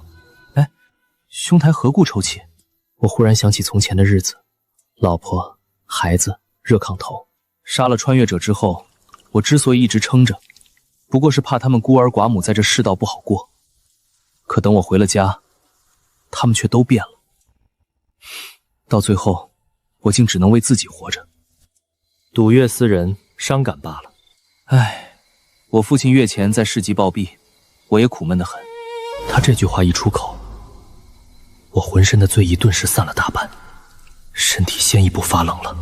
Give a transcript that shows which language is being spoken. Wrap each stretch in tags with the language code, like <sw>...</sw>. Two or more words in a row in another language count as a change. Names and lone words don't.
<zh>哎，兄台何故抽泣？我忽然想起從前的日子，老婆、孩子、熱炕頭。殺了穿越者之後，我之所以一直撐着，不過是怕他們孤兒寡母在這世道不好過。可等我回了家，他們卻都變了。到最後，我竟只能為自己活着。賭月思人，傷感罷了。唉，我父親月前在市集暴斃，我也苦悶得很。他這句話一出口，我渾身的醉意頓時散了大半，身體先一步發冷了。</zh>